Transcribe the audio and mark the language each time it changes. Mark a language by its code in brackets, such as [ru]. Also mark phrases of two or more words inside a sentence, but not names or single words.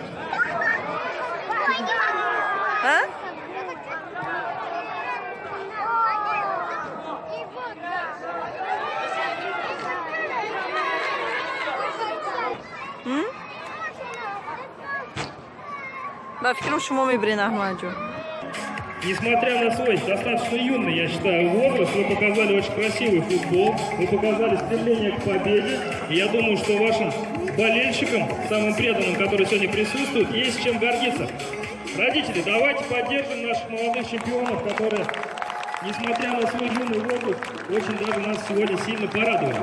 [ru] Ha? По fikrim шумо мебрин Ahmadjon. Несмотря на свой достаточно юный, я считаю, возраст, вы показали очень красивый футбол, вы показали стремление к победе. И я думаю, что вашим болельщикам, самым преданным, которые сегодня присутствуют, есть чем гордиться. Родители, давайте поддержим наших молодых чемпионов, которые, несмотря на свой юный возраст, очень даже нас сегодня сильно порадовали.